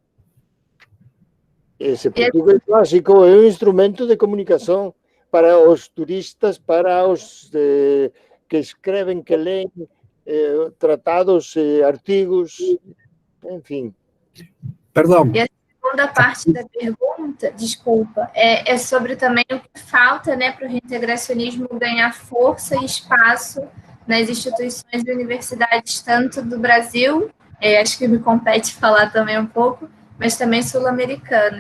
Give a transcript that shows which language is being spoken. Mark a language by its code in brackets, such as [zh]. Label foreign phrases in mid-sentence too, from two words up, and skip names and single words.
[gl] Ese portugués básico é un instrumento de comunicación para os turistas, para os que escreven, que leen tratados, artigos, en fin. Perdón. [pt] E a segunda parte da pergunta, desculpa, é sobre também o que falta, né, para o reintegracionismo ganhar força e espaço nas instituições e universidades, tanto do Brasil, acho que me compete falar também um pouco, mas também sul-americanas.